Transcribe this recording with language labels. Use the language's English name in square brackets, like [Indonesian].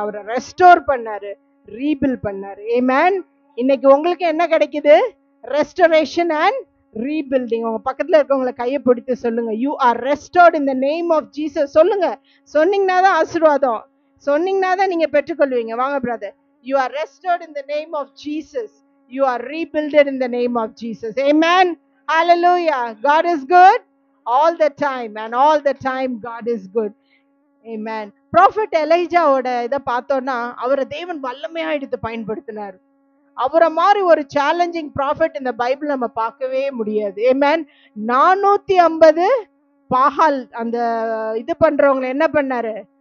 [Tamil] அவரை ரெஸ்டோர் பண்ணாரு, ரீபில்ட் பண்ணாரு. ஆமென். இன்னைக்கு உங்களுக்கு என்ன கிடைக்குது? [English] Restoration and rebuilding. [Tamil] உங்க பக்கத்துல இருக்கவங்களை கையை பிடித்து சொல்லுங்க, [English] You are restored in the name of Jesus. [Tamil] சொல்லுங்க. சொன்னீங்கன்னா தான் ஆசீர்வாதம், சொன்னீங்கன்னா தான் நீங்க பெற்றுக்கொள்வீங்க. [English] வாங்க brother. You are restored in the name of Jesus. You are rebuilded in the name of Jesus. Amen. Hallelujah. God is good all the time, and all the time God is good. Amen. [Tamil] Prophet Elijah ஓட இதை பார்த்தோம்னா அவரை தேவன் வல்லமையா எடுத்து பயன்படுத்தினார். அவரை மாதிரி ஒரு சேலஞ்சிங் ப்ராஃபட் இந்த பைபிள் நம்ம பார்க்கவே முடியாது. Amen. 450 பாகால் அந்த இது பண்றவங்களை என்ன பண்ணாரு?